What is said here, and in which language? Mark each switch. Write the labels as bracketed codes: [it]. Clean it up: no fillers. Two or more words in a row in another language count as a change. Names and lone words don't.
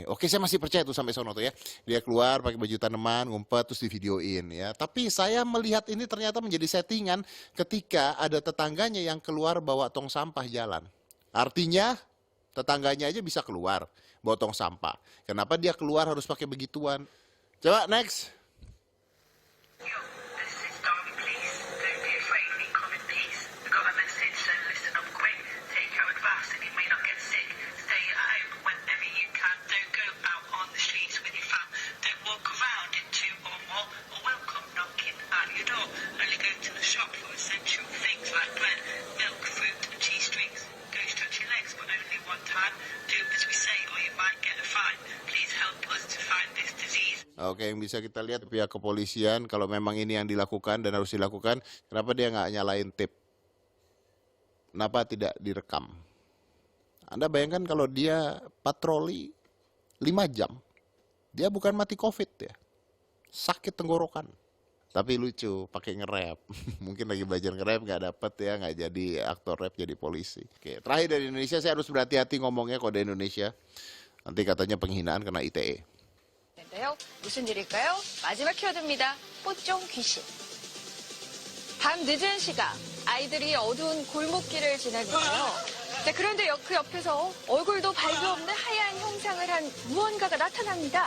[id] Oke, saya masih percaya tuh sampai sono tuh ya. Dia keluar pakai baju tanaman, ngumpet terus divideoin ya. Tapi saya melihat ini ternyata menjadi settingan ketika ada tetangganya yang keluar bawa tong sampah jalan. Artinya tetangganya aja bisa keluar bawa tong sampah. Kenapa dia keluar harus pakai begituan? Coba next. [en] Yo, this is Derby Police. Don't be afraid, we come in peace. We got a message, so listen up quick. Take our advice and you may not get sick. Stay at home whenever you can. Don't go out on the streets with your fam. Don't walk around in two or more, or welcome knocking at your door. Only go to the shop for essential things like bread, milk, fruit and cheese drinks. Go stretch your legs, but only one time. Do as we say or you might get a fine. Please help us to fight this disease. [id] Oke, yang bisa kita lihat pihak kepolisian kalau memang ini yang dilakukan dan harus dilakukan, kenapa dia nggak nyalain tip? Kenapa tidak direkam? Anda bayangkan kalau dia patroli 5 jam, dia bukan mati COVID ya, sakit tenggorokan. Tapi lucu, pakai nge-rap. Mungkin lagi belajar nge-rap nggak dapet ya, nggak jadi aktor rap jadi polisi. Oke, terakhir dari Indonesia saya harus berhati-hati ngomongnya kode Indonesia. Nanti katanya penghinaan kena ITE. [ko] 인데요. 무슨 일일까요? 마지막 키워드입니다. 뽀쫑 귀신. 밤 늦은 시각 아이들이 어두운 골목길을 지나는데요. 자, 그런데 그 옆에서 얼굴도 발도 없는 하얀 형상을 한 무언가가 나타납니다.